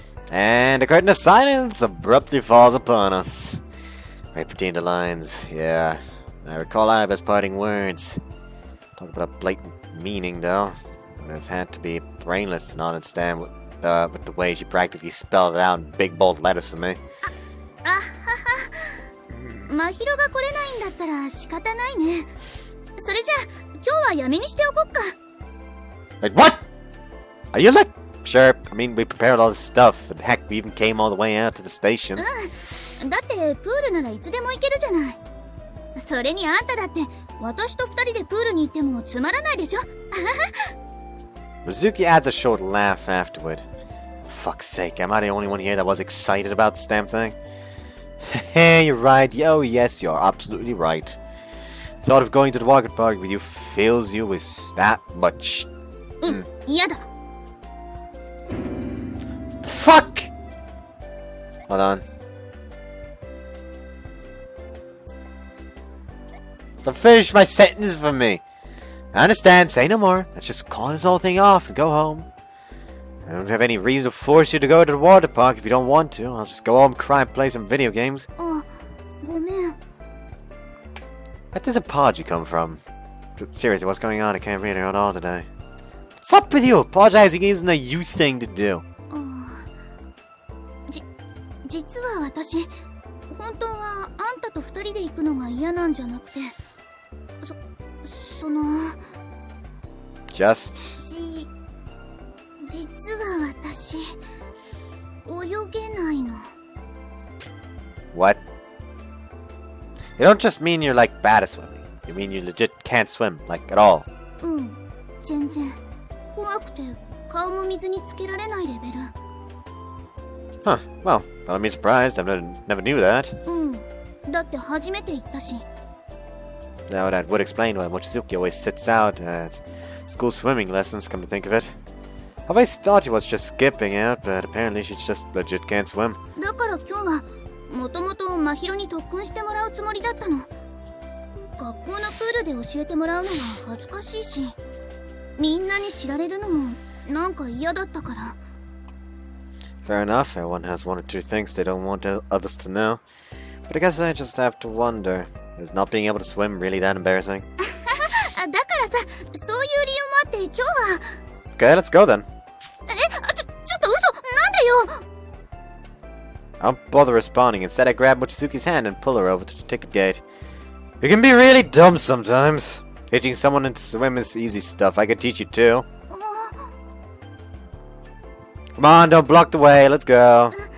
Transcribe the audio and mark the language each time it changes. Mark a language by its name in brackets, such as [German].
[English] And a curtain of silence abruptly falls upon us. Right between the lines, yeah. I recall Iva's parting words. Talk about a blatant meaning, though. Would have had to be brainless to not understand with the way she practically spelled it out in big bold letters for me. [Japanese] あはは。まひろが来れないんだったら仕方ないね。それじゃあ今日はやめにしておこっか。 [English] Like, what? Are you like... Sure, I mean, we prepared all this stuff, and heck, we even came all the way out to the station. [Japanese] だってプールならいつでも行けるじゃない。それにあんただって私と二人でプールに行ってもつまらないでしょ。 [English] Rizuki adds a short laugh afterward. Fuck's sake, am I the only one here that was excited about this damn thing? Hey, you're right. Oh, yes, you're absolutely right. Thought of going to the water park with you fills you with that much. [Japanese] 嫌だ。 [English] Fuck! Hold on. So finish my sentence for me. I understand, say no more. Let's just call this whole thing off and go home. I don't have any reason to force you to go to the water park if you don't want to. I'll just go home, cry, and play some video games. [Japanese] あ、ごめん。 [English] Where does apology come from? Seriously, what's going on? I can't read it at all today. What's up with you? Apologizing isn't a you thing to do. [Japanese] 実は私、本当はあんたと二人で行くのが嫌なんじゃなくて、その [English] Just... [Japanese] 実は私、泳げないの。 [English] What? You don't just mean you're like bad at swimming. You mean you legit can't swim, like at all. [Japanese] うん、全然。怖くて顔も水につけられないレベル。 [English] Huh, well, I'm surprised. I never knew that. [Japanese] うん、だって初めて行ったし。 [English] Now that would explain why Mochizuki always sits out at school swimming lessons, come to think of it. I've always thought he was just skipping out, but apparently she just legit can't swim. [Japanese] だから今日はもともと真宙に特訓してもらうつもりだったの。学校のプールで教えてもらうのは恥ずかしいし、みんなに知られるのもなんか嫌だったから。 [English] Fair enough, everyone has one or two things they don't want others to know. But I guess I just have to wonder, is not being able to swim really that embarrassing? [Japanese] だからさ、そういう理由もあって今日は。 [English] Okay, let's go then. [Japanese] ちょっと嘘、なんでよ。 [English] I don't bother responding. Instead, I grab Mochizuki's hand and pull her over to the ticket gate. You can be really dumb sometimes. Teaching someone to swim is easy stuff. I could teach you too. Come on, don't block the way. Let's go.